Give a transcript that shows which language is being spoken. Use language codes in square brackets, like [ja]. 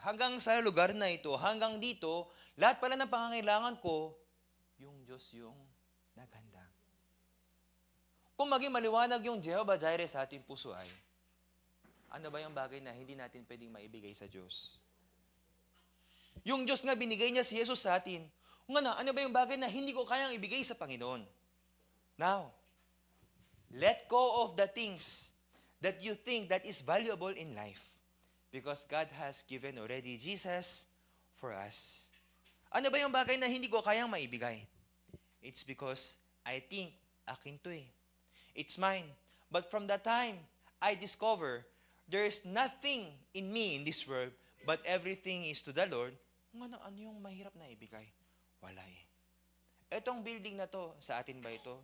[tl] Hanggang sa lugar na ito, hanggang dito, lahat pala ng pangangailangan ko, yung Diyos yung naghanda. Kung maging maliwanag yung Jehovah Jireh sa ating puso ay, ano ba yung bagay na hindi natin pwedeng maibigay sa Diyos? Yung Diyos nga binigay niya si Jesus sa atin. Ano ba yung bagay na hindi ko kayang ibigay sa Panginoon? [en] Now, let go of the things that you think that is valuable in life. Because God has given already Jesus for us. [tl] Ano ba yung bagay na hindi ko kayang maibigay? [en] It's because I think, [tl] akin to eh. [en] It's mine. But from the time I discover there is nothing in me in this world, but everything is to the Lord, [tl] ano yung mahirap na ibigay? Wala eh. Etong building na to, sa atin ba ito?